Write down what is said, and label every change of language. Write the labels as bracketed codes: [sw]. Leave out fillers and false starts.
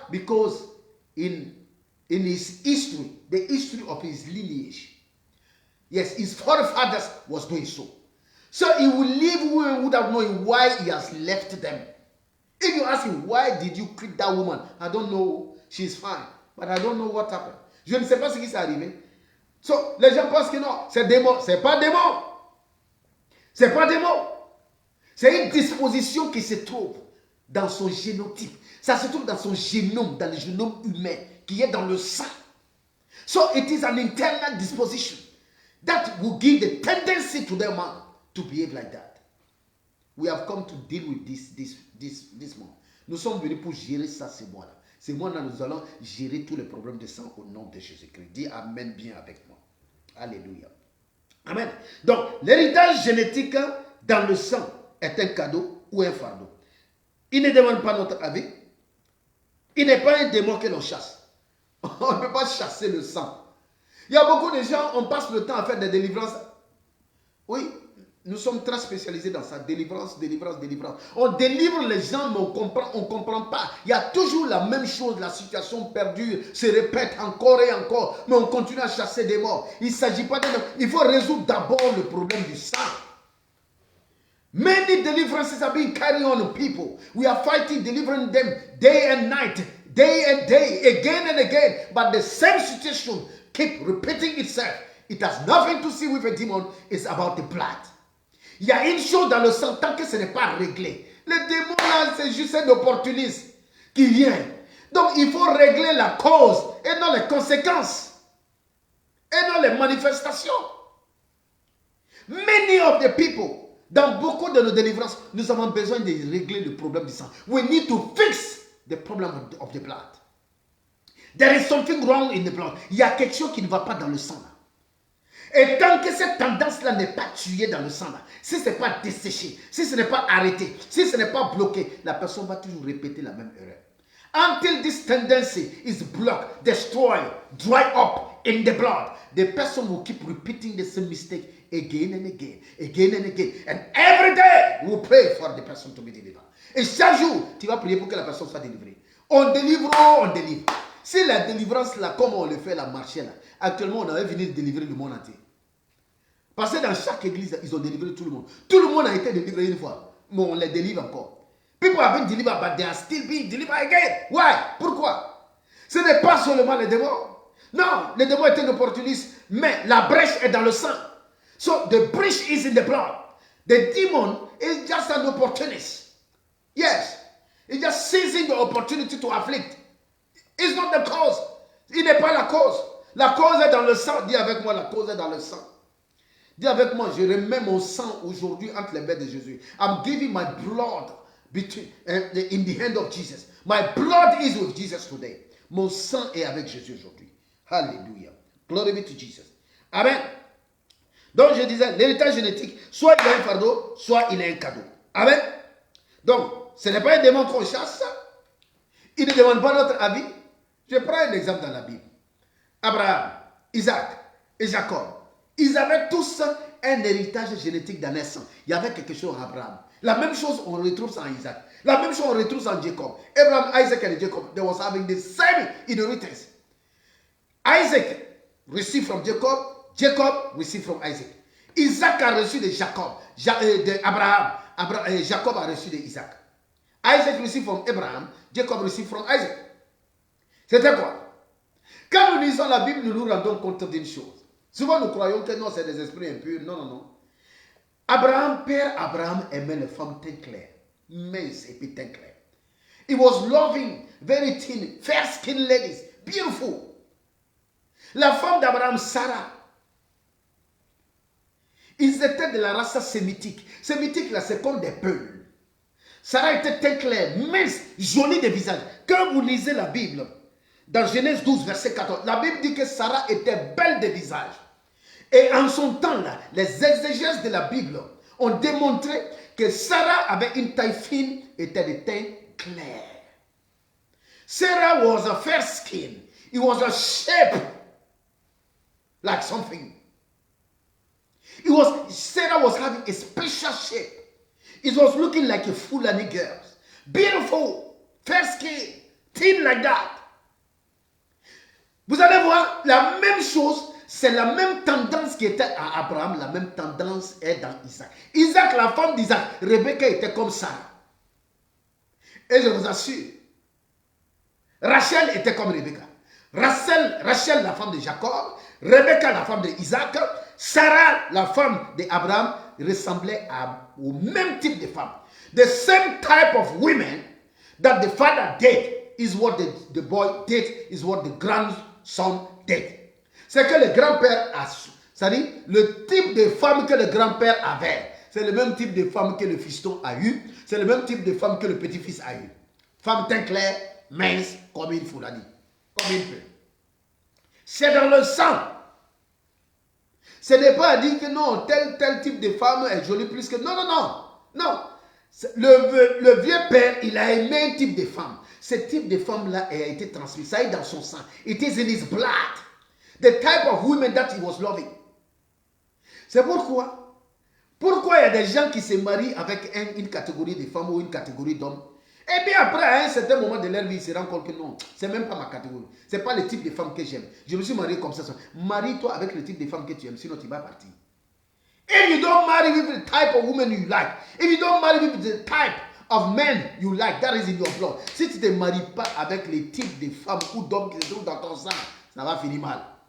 [en] Because in his history, the history of his lineage, yes, his forefathers was doing so. So he will leave women without knowing why he has left them. If you ask him, why did you quit that woman? I don't know, she's fine, but I don't know what happened. [fr] Je ne sais pas ce qui s'est arrivé. So, les gens pensent que non, c'est démon. C'est pas démon. C'est pas démon. C'est une disposition qui se trouve dans son génotype. Ça se trouve dans son génome, dans le génome humain, qui est dans le sang. [en] So it is an internal disposition that will give the tendency to the man to behave like that. We have come to deal with this man. [fr] Nous sommes venus pour gérer ça, ces mois-là. Ces mois-là, nous allons gérer tous les problèmes de sang au nom de Jésus-Christ. Dis Amen bien avec moi. Alléluia. Amen. Donc, l'héritage génétique dans le sang est un cadeau ou un fardeau. Il ne demande pas notre avis. Il n'est pas un démon que l'on chasse. On ne peut pas chasser le sang. Il y a beaucoup de gens, on passe le temps à faire des délivrances. Oui, nous sommes très spécialisés dans ça. Délivrance, délivrance, délivrance. On délivre les gens, mais on ne comprend pas. Il y a toujours la même chose. La situation perdure, se répète encore et encore. Mais on continue à chasser des morts. Il ne s'agit pas de... Il faut résoudre d'abord le problème du sang. [en] Many deliverances are being carried on people. We are fighting, delivering them day and night, day and day, again and again. But the same situation keep repeating itself. It has nothing to see with a demon. It's about the blood. [fr] Il y a une chose dans le sang tant que ce n'est pas réglé. Le démon là, c'est juste un opportuniste qui vient. Donc il faut régler la cause et non les conséquences. Et non les manifestations. [en] Many of the people, [fr] dans beaucoup de nos délivrances, nous avons besoin de régler le problème du sang. [en] We need to fix the problem of the blood. There is something wrong in the blood. [fr] Il y a quelque chose qui ne va pas dans le sang là. Et tant que cette tendance-là n'est pas tuée dans le sang là, si ce n'est pas desséché, si ce n'est pas arrêté, si ce n'est pas bloqué, la personne va toujours répéter la même erreur. [en] Until this tendency is blocked, destroyed, dry up in the blood, the person will keep repeating the same mistake again and again, again and again. And every day, we will pray for the person to be delivered. [fr] Et chaque jour, tu vas prier pour que la personne soit délivrée. On délivre, on délivre. Si la délivrance là, comme on le fait la marché là, actuellement on avait venu délivrer le monde entier. Parce que dans chaque église, ils ont délivré tout le monde. Tout le monde a été délivré une fois, mais on les délivre encore. [en] People have been delivered, but they are still being delivered again. Why? [fr] Pourquoi? Ce n'est pas seulement les démons. Non, les démons étaient opportunistes, mais la brèche est dans le sang. [en] So the breach is in the blood. The demon is just an opportunist. Yes, he's just seizing the opportunity to afflict. It's not the cause. [fr] Il n'est pas la cause. La cause est dans le sang. Dis avec moi, la cause est dans le sang. Dis avec moi, je remets mon sang aujourd'hui entre les mains de Jésus. [en] I'm giving my blood in the hand of Jesus. My blood is with Jesus today. [fr] Mon sang est avec Jésus aujourd'hui. Hallelujah. [en] Glory be to Jesus. [fr] Amen. Donc je disais, l'héritage génétique, soit il a un fardeau, soit il a un cadeau. Amen. Donc, ce n'est pas un démon qu'on chasse. Il ne demande pas notre avis. Je prends un exemple dans la Bible. Abraham, Isaac et Jacob. Ils avaient tous un héritage génétique dans leur sang. Il y avait quelque chose en Abraham. La même chose, on retrouve ça en Isaac. La même chose, on retrouve ça en Jacob. [en] Abraham, Isaac and Jacob, they was having the same inheritance. Isaac received from Jacob. Jacob received from Isaac. [fr] Isaac a reçu de Jacob. Abraham. Jacob a reçu de Isaac. [en] Isaac received from Abraham. Jacob received from Isaac. [fr] C'était quoi? Quand nous lisons la Bible, nous nous rendons compte d'une chose. Souvent, nous croyons que non, c'est des esprits impurs. Non, non, non. Abraham, père Abraham, aimait les femmes teint clair, minces et puis teint clair. [en] He was loving very thin, fair-skinned ladies, beautiful. [fr] La femme d'Abraham, Sarah, ils étaient de la race sémitique. Sémitique, là, c'est comme des peuls. Sarah était teint clair, mince, jolie de visage. Quand vous lisez la Bible, dans Genèse 12, verset 14, la Bible dit que Sarah était belle de visage. Et en son temps-là, les exégèses de la Bible ont démontré que Sarah avait une taille fine et était de teint clair. [en] Sarah was a fair skin. It was a shape like something. Sarah was having a special shape. It was looking like a Fulani girl. Beautiful, fair skin, thin like that. [fr] Vous allez voir, la même chose, c'est la même tendance qui était à Abraham, la même tendance est dans Isaac. Isaac, la femme d'Isaac, Rebecca était comme Sarah. Et je vous assure, Rachel était comme Rebecca. Rachel, la femme de Jacob, Rebecca, la femme d'Isaac, Sarah, la femme d'Abraham, ressemblait au même type de femme. [en] The same type of women that the father did is what the boy did, is what the grandson did. [fr] C'est que le grand-père a, c'est-à-dire le type de femme que le grand-père avait, c'est le même type de femme que le fiston a eu, c'est le même type de femme que le petit-fils a eu. Femme teint clair, mince, comme une Fulani, comme une peu. C'est dans le sang. Ce n'est pas à dire que non, tel type de femme est jolie plus que... Non, non, non. Non. Le vieux père, il a aimé un type de femme. Ce type de femme-là a été transmis. Ça est dans son sang. [en] It is in his blood. The type of women that he was loving. [fr] C'est pourquoi il y a des gens qui se marient avec une catégorie de femmes ou une catégorie d'hommes. Et bien après, à un certain moment de leur vie, ils se rendent compte que non, c'est même pas ma catégorie. C'est pas le type de femme que j'aime. Je me suis marié comme ça. Marie-toi avec le type de femme que tu aimes, sinon tu vas partir. [en] If you don't marry with the type of woman you like, if you don't marry with the type of men you like, that is in your blood. [fr] Si tu ne te maries pas avec les types de femmes ou d'hommes qui se trouvent dans ton sang, ça va finir mal.